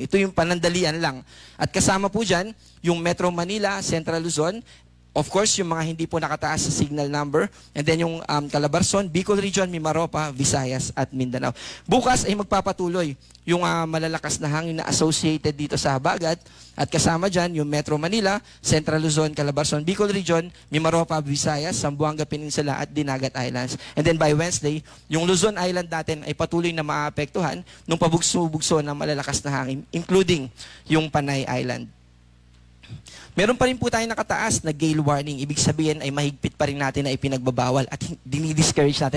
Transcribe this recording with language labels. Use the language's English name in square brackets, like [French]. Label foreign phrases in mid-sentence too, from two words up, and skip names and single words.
[Filipino] Ito yung panandalian lang. At kasama po dyan, yung Metro Manila, Central Luzon, [English] of course, [Filipino] yung mga hindi po nakataas sa [English] signal number. And then [Filipino] yung Calabarzon, Bicol Region, Mimaropa, Visayas at Mindanao. Bukas ay magpapatuloy yung malalakas na hangin na associated dito sa habagat. At kasama dyan yung Metro Manila, Central Luzon, Calabarzon, Bicol Region, Mimaropa, Visayas, Zamboanga Peninsula at Dinagat Islands. [English] And then by Wednesday, [Filipino] yung Luzon Island natin ay patuloy na maapektuhan ng pabugso-bugso ng malalakas na hangin, including yung Panay Island. Meron pa rin po tayo nakataas na [English] gale warning. [Filipino] Ibig sabihin ay mahigpit pa rin natin na ipinagbabawal at dinidiscourage natin.